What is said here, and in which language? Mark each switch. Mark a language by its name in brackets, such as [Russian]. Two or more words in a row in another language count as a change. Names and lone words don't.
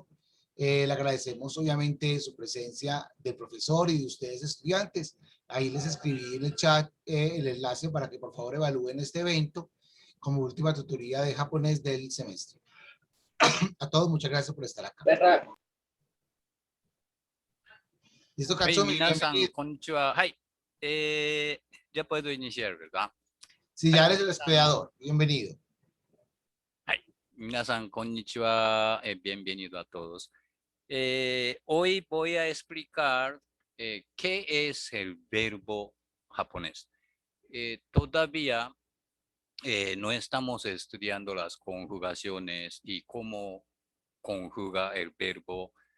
[Spanish] Le agradecemos obviamente su presencia del profesor y de ustedes estudiantes. Ahí les escribí en el chat el enlace para que por favor evalúen este evento como última tutoría de japonés del semestre. A todos, muchas gracias por estar acá. ¿Listo, [Japanese] はい、 [Spanish] Katsumi? [Japanese] 皆さん、 [Spanish] Bienvenido. [Japanese] こんにちは。 [Spanish] はい。ya puedo iniciar, ¿verdad? Si [Japanese] は [Spanish] ya [Japanese] い、 [Spanish] eres el hospedador, bienvenido. [Japanese] はい。皆さん、こんにちは。 [Spanish] bienvenido a todos. Hoy voy a explicar qué es el verbo japonés. Todavía no estamos estudiando las conjugaciones y cómo conjuga el verbo.